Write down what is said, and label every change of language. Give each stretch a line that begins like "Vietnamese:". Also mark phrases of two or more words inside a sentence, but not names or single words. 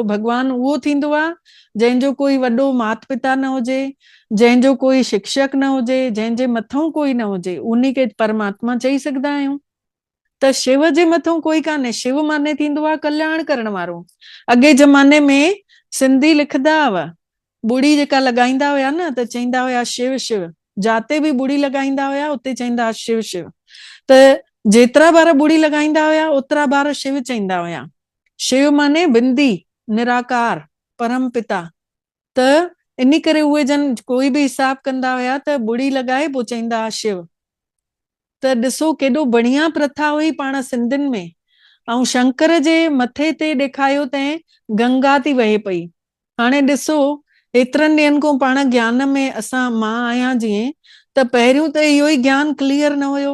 Sindhi: भगवान उहो थींदो आहे जंहिंजो कोई वॾो माता पिता न हुजे, जंहिंजो कोई शिक्षक न हुजे, जंहिंजे मथां कोई न हुजे, उन खे परमात्मा चई सघंदा आहियूं। त शिव जे मथां कोई कान्हे। शिव माने थींदो आहे कल्याण करण वारो। अॻे ज़माने में सिंधी लिखंदा हुआ, ॿुड़ी जेका लॻाईंदा हुया न त चईंदा हुया शिव शिव, जाते बि ॿुड़ी लॻाईंदा हुया उते चईंदा हुआ शिव शिव। त जेतिरा बार ॿुड़ी लॻाईंदा हुया ओतिरा बार शिव चईंदा हुया। शिव माने बिंदी, निराकार, परम पिता। त इन करे उहे जन कोई बि हिसाब कंदा हुया त ॿुड़ी लॻाए पोइ चईंदा हुआ शिव। त ॾिसो केॾो बढ़िया प्रथा हुई पाण सिंधियुनि में। ऐं शंकर जे मथे ते ॾेखारियो तंहिं गंगा थी वहे पई। हाणे ॾिसो एतिरनि ॾींहंनि खां पाण ज्ञान में मां आहियां जीअं, त पहिरियों त इहो ई ज्ञान क्लियर न हुयो।